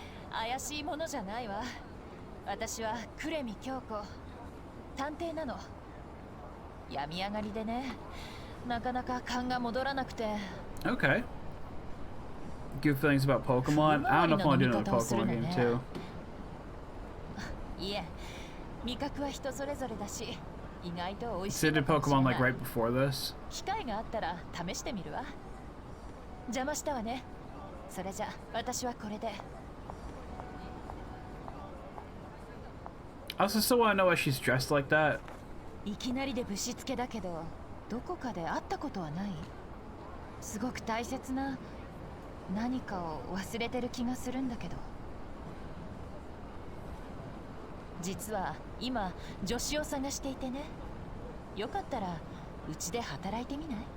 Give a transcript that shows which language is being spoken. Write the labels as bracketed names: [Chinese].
[Japanese] 怪しいものじゃないわ。私は呉見京子。探偵なの。病み上がりでね。なかなか勘が戻らなくて。 [English] Okay. Good feelings about Pokemon. I don't know if I want to do another Pokemon game too. [Japanese] いえ、味覚は人それぞれだし、意外と美味しい。 [English] So did Pokemon like right before this? [Japanese] 機会があったら試してみるわ。邪魔したわね。それじゃ私はこれで。 [English] I also still want to know why she's dressed like that. [Japanese] いきなりでぶしつけだけど、どこかで会ったことはない？すごく大切な何かを忘れてる気がするんだけど。実は今助手を探していてね。よかったらうちで働いてみない？